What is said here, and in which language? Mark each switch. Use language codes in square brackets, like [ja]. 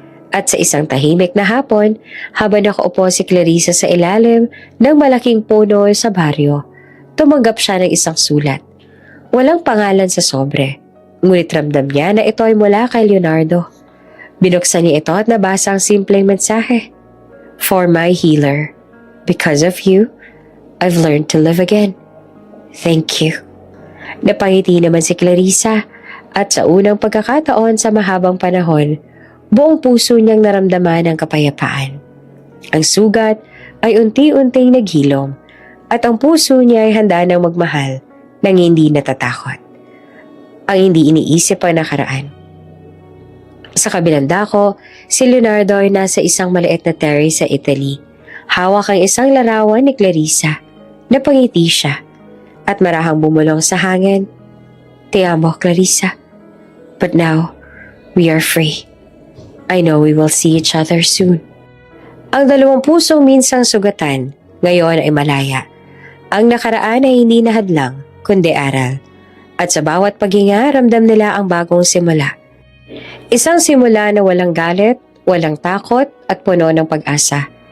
[tl] At sa isang tahimik na hapon, habang nakaupo si Clarissa sa ilalim ng malaking puno sa baryo, tumanggap siya ng isang sulat. Walang pangalan sa sobre, ngunit ramdam niya na ito ay mula kay Leonardo. Binuksan niya ito at nabasa ang simpleng mensahe. [en] For my healer, because of you, I've learned to live again. Thank you. [tl] Napangiti naman si Clarissa at sa unang pagkakataon sa mahabang panahon, buong puso niyang naramdaman ang kapayapaan. Ang sugat ay unti-unting naghilom at ang puso niya ay handa ng magmahal nang hindi natatakot. Ang hindi iniisip ang nakaraan. Sa kabilang dako, si Leonardo ay nasa isang maliit na terrace sa Italy. Hawak ang isang larawan ni Clarissa. Napangiti siya at marahang bumulong sa hangin. [es] Te amo, [en] Clarissa. But now, we are free. I know we will see each other soon. [tl] Ang dalawang pusong minsang sugatan, ngayon ay malaya. Ang nakaraan ay hindi na hadlang, kundi aral. At sa bawat paghinga, ramdam nila ang bagong simula. Isang simula na walang galit, walang takot at puno ng pag-asa.